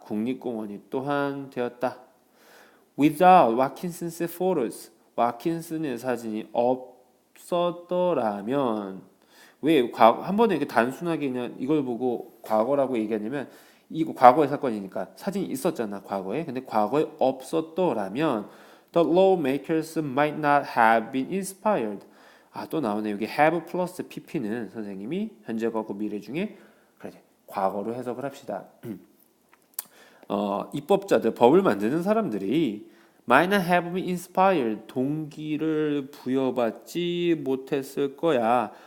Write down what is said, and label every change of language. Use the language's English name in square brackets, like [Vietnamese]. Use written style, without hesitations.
[Korean] 국립공원이 또한 되었다. [English] Without Watkinson's photos, [Korean] 와킨슨의 사진이 없었더라면, 왜 한 번에 이렇게 단순하게 그냥 이걸 보고 과거라고 얘기하냐면 이거 과거의 사건이니까 사진이 있었잖아, 과거에. 근데 과거에 없었더라면 [English] the lawmakers might not have been inspired. [Korean] 또 나오네. 여기 have 플러스 pp는 선생님이 현재, 과거, 미래 중에 그래, 과거로 해석을 합시다. 입법자들, 법을 만드는 사람들이 [English] might not have been inspired, [Korean] 동기를 부여받지 못했을 거야.